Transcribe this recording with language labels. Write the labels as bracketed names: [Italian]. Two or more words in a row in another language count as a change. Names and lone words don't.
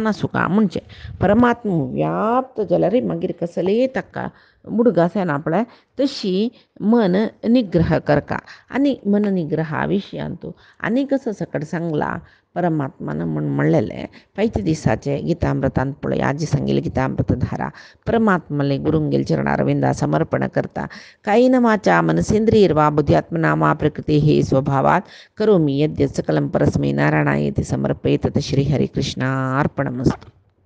[Konkani] आसूं म्हणचें परमात्मा व्याप्त जाल्यार मागीर कसलेय ताका मुडगास येना पळय तशी मन निग्रह करता आनी मन निग्रहा विशयान तूं आनी कसो सकट सांगला परमात्मान म्हणलेलें पैते दिसाचे गितामृतांत पळय आजी सांगिल्ली गितामृतधारा परमात्मले गुरुंगेल चरणारविंदा समर्पण करता [Sanskrit] कायेन वाचा मनसेंद्रियर्वा बुद्ध्यात्मना वा प्रकृतेः स्वभावात् करोमि यद्यत् सकलं परस्मै नारायणायेति समर्पयेत् श्रीहरिकृष्णार्पणमस्तु।